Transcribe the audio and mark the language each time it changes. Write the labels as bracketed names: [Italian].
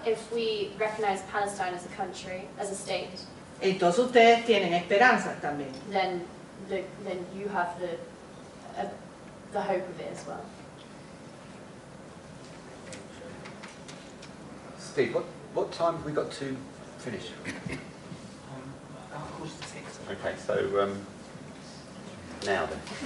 [English] if we recognize Palestine as a country, as a state, [Spanish] entonces ustedes tienen esperanzas también. [English] then you have the hope of it as well. Steve, what time have we got to finish? About 5:45. Okay, so now then.